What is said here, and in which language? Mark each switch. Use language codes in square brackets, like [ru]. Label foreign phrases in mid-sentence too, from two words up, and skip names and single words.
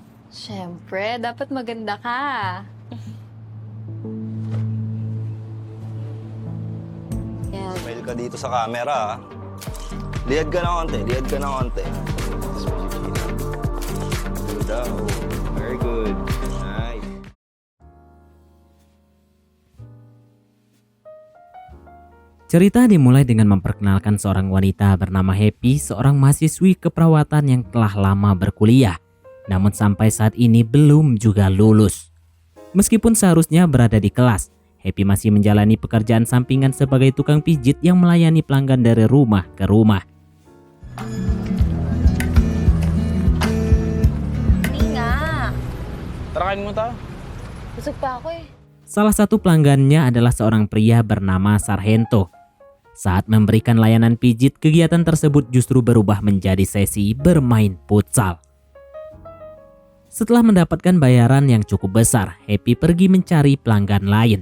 [tl] Siyempre, dapat maganda ka. Yan. Smile ka dito sa camera, ha? Lihad ka na konti, lihad ka na konti. Good daw. [en] Very good. Nice. [id] Cerita dimulai dengan memperkenalkan seorang wanita bernama Happy, seorang mahasiswi keperawatan yang telah lama berkuliah, namun sampai saat ini belum juga lulus. Meskipun seharusnya berada di kelas, Happy masih menjalani pekerjaan sampingan sebagai tukang pijit yang melayani pelanggan dari rumah ke rumah. [tl] Hindi nga. Tara, kain mo tayo. Busog pa ako eh. [id] Salah satu pelanggannya adalah seorang pria bernama Sargento. Saat memberikan layanan pijit, kegiatan tersebut justru berubah menjadi sesi bermain futsal. Setelah mendapatkan bayaran yang cukup besar, Happy pergi mencari pelanggan lain.